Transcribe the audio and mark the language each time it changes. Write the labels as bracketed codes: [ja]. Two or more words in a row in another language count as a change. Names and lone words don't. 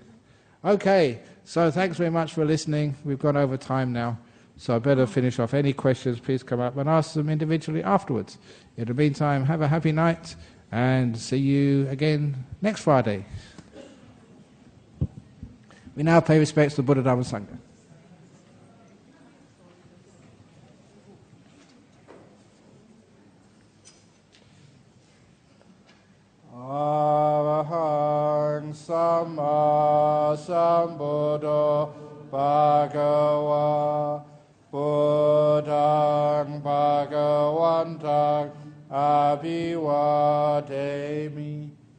[en] Okay, so thanks very much for listening. We've gone over time now, so I better finish off. Any questions, please come up and ask them individually afterwards. In the meantime, have a happy night, and see you again next Friday. We now pay respects to the Buddhist Dharma Sangha. [pi] Arahang Samma Sambuddho Bhagava Buddhang Bhagavantang abhivademi.